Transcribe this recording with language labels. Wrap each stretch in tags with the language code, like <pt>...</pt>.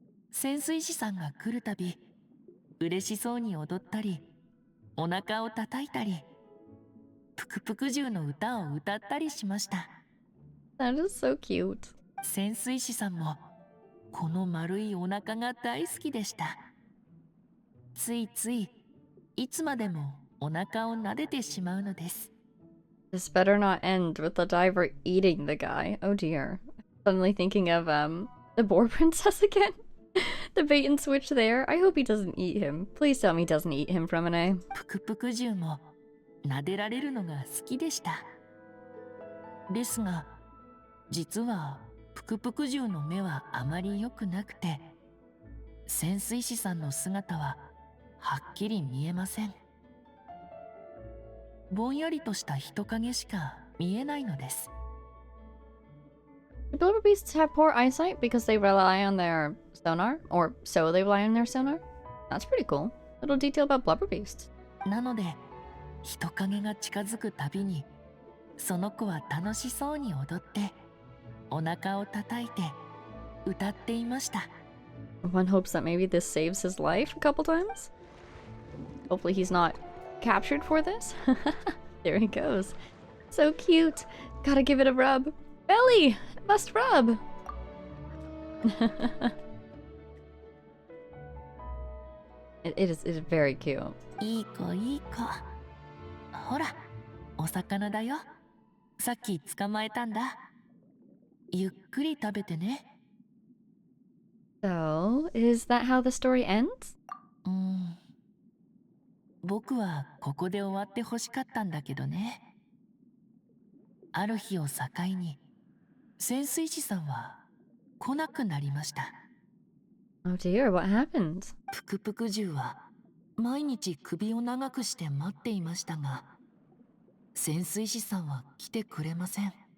<ja>潜水士さんが来るたび嬉しそうに踊ったり、お腹を叩いたり、ぷくぷく獣の歌を歌ったりしました。</ja> <en>That is so cute.</en> <ja>潜水士さんもこの丸いお腹が大好きでした。ついついいつまでもお腹を撫でてしまうのです。</ja> <en>This better not end with the diver eating the guy. Oh dear. Suddenly thinking of the boar princess again. The bait and switch there. I hope he doesn't eat him. Please tell me he doesn't eat him from an A.</en> <ja>ぷくぷく獣も撫でられるのが好きでした。ですが実はぷくぷく獣の目はあまり良くなくて、潜水士さんの姿ははっきり見えません。ぼんやりとした人影しか見えないのです。</ja> <en>Do blubber beasts have poor eyesight because they rely on their sonar? Or so they rely on their sonar? That's pretty cool. Little detail about blubber beasts.</en> <ja>なので人影が近づくたびにその子は楽しそうに踊ってお腹を叩いて歌っていました。</ja> <en>One hopes that maybe this saves his life a couple times. Hopefully he's not captured for this. There he goes. So cute. Gotta give it a rub. Belly! Must rub! It is very cute.</en> <ja>いい子いい子。ほら、お魚だよ。さっき捕まえたんだ。ゆっくり食べてね。</ja> <en>So, is that how the story ends?</en> <ja>僕はここで終わってほしかったんだけどね。ある日を境に潜水士さんは来なくなりました。</ja> <en>Oh dear, what happened?</en> <ja>ぷくぷく獣は毎日首を長くして待っていましたが、潜水士さんは来てくれません。</ja>